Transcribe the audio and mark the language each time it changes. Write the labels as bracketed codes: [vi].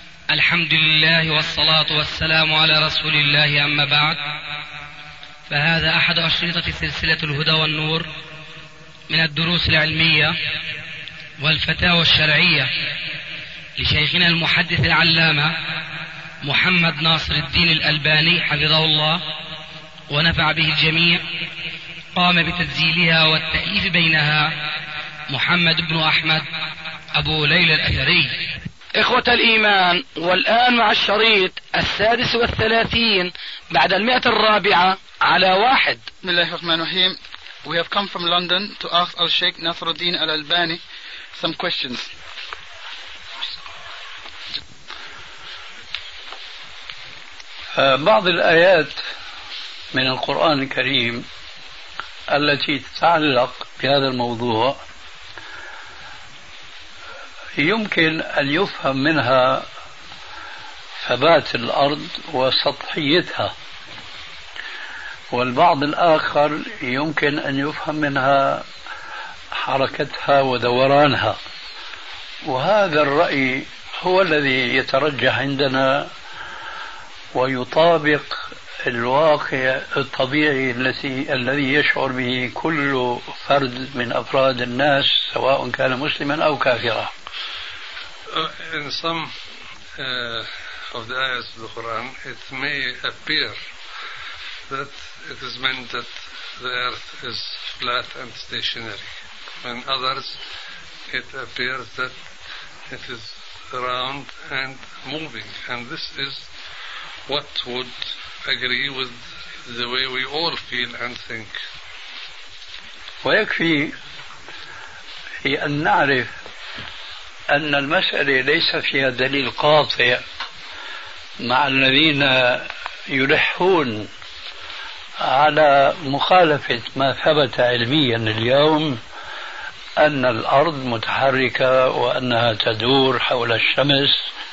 [ar] الحمد لله والصلاة والسلام على رسول الله، أما بعد، فهذا أحد أشرطة سلسلة الهدى والنور من الدروس العلمية والفتاوى الشرعية لشيخنا المحدث العلامة محمد ناصر الدين الألباني حفظه الله ونفع به الجميع، قام بتسجيلها والتأليف بينها محمد بن أحمد أبو ليلى الأثري. إخوة الإيمان، والآن مع الشريط 36 بعد 104 على 1. بسم الله الرحمن الرحيم. [en] We have come from London to ask our Sheikh Nasruddin Al-Albani some questions. [ar] بعض الآيات من القرآن الكريم التي تتعلق بهذا الموضوع يمكن أن يفهم منها ثبات الأرض وسطحيتها، والبعض الآخر يمكن أن يفهم منها حركتها ودورانها، وهذا الرأي هو الذي يترجح عندنا ويطابق الواقع الطبيعي الذي يشعر به كل فرد من أفراد الناس سواء كان مسلما أو كافرا. [en] In some of the ayahs of the Quran, it may appear that it is meant that the earth is flat and stationary. In others, it appears that it is round and moving. And this is what would agree with the way we all feel and think. [ar] ويكفي أن نعرف أن المسألة ليس فيها دليل قاطع مع الذين يلحون على مخالفة ما ثبت علميا اليوم أن الأرض متحركة وأنها تدور حول الشمس.